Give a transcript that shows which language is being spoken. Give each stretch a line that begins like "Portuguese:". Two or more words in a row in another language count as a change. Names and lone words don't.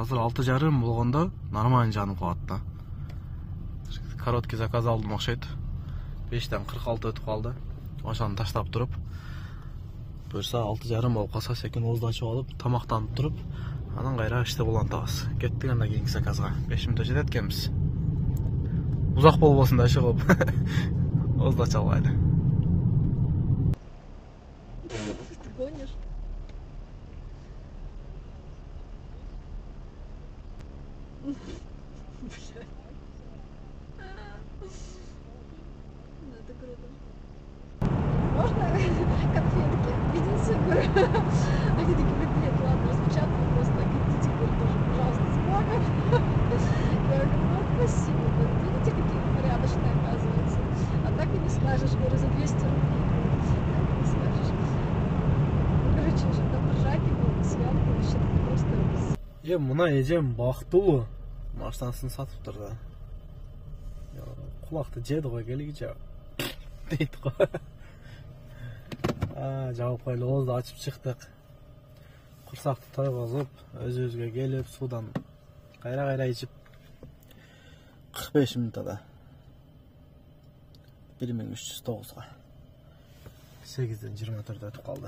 Kyrgyz: Азыр 6,5 болгондо нормально жанып калат да.
Russian: Короткий заказ
Kyrgyz: алдым окшойт. 5'ten 46 өтүп калды. Ошону таштап туруп, буюрса 6,5 болуп калса секин Оğuzду ачып алып, тамактанып туруп, анан кайра иште улантабыз. Кеттик анда кийинки заказга. 5 мүнөттө жетет экенбиз. Узак болбосун да иши кылып. Оğuzду ача албайды.
Russian: Ты гонишь? Блядь. Ну, это круто. Можно конфетки? Единственное, говорю. Они такие, нет, ладно, распечатаю просто. Идите, говорю, тоже, пожалуйста, с Богом. Я говорю, ну, спасибо. Видите, какие порядочные, оказывается. А так и не скажешь, говорю, за 200 рублей. Так и не скажешь. Ну, короче, там ржаки был, съемка, вообще просто...
Kyrgyz: Мына эжем бактылуу машинасын сатыптыр да. Кулакты жеди го келгиче. Дейт го. Жабып койлу, Оğuzду ачып чыктык. Курсакты тойгозуп, өзүбүзгө келип, суудан кайра ичип 45 мүнөттө 1309га 8'den 24 өтүп калды.